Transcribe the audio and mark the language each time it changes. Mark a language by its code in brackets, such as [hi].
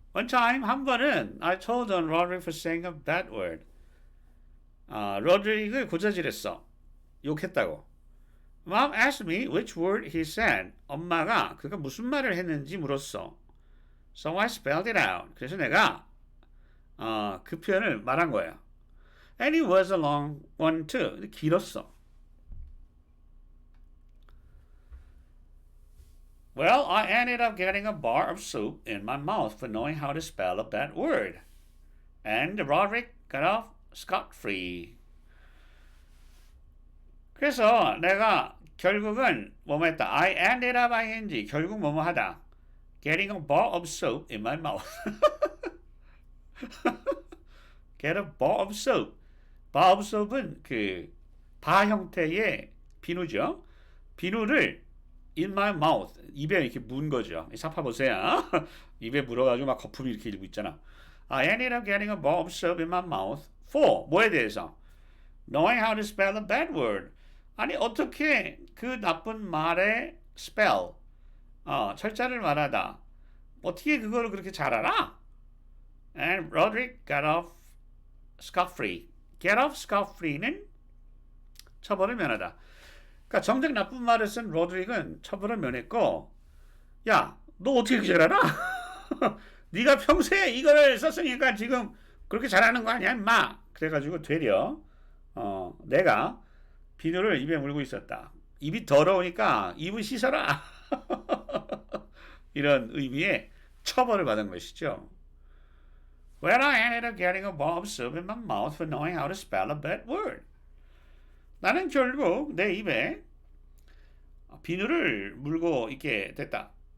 [en] One time [ko] 한 번은 [en] I told on Roderick for saying a bad word. [ko] 로드릭을 고자질했어. 욕했다고. [en] Mom asked me which word he said. [ko] 엄마가 그가 무슨 말을 했는지 물었어. [en] So I spelled it out. [ko] 그래서 내가 그 표현을 말한 거예요. [en] And it was a long one too. [ko] 길었어. [en] Well, I ended up getting a bar of soap in my mouth for knowing how to spell a bad word. And Roderick got off scot-free. [ko] 그래서 내가 결국은 뭐뭐 했다. [en] I ended up ing. [ko] 결국 뭐뭐 하다. [en] Getting a bar of soap in my mouth. Get a bar of soap. bar of soap [ko] 은 그 바 형태의 비누죠. 비누를 [en] in my mouth. [ko] 입에 이렇게 문 거죠. 사파 보세요. 입에 물어가지고 막 거품이 이렇게 일고 있잖아. [en] I ended up getting a bar of soap in my mouth. For [ko] 뭐에 대해서? [en] Knowing how to spell a bad word. [ko] 아니 어떻게 그 나쁜 말의 spell 철자를 말하다. 어떻게 그거를 그렇게 잘 알아? [en] And Roderick got off scot-free. Get off scot-free는 [ko] 처벌을 면하다. 그러니까 정작 나쁜 말을 쓴 로드릭은 처벌을 면했고, 야, 너 어떻게 그렇게 잘 알아? 네가 평소에 이거를 썼으니까 지금 그렇게 잘하는 거 아니야, 임마? 그래가지고 되려 내가 비누를 입에 물고 있었다. 입이 더러우니까 입을 씻어라. 이런 의미의 처벌을 받은 것이죠. [en] Well, I ended up getting a bar of soap in my mouth for knowing how to spell a bad word. [ko] 나는 결국 내 입에 비누를 물고 있게 됐다.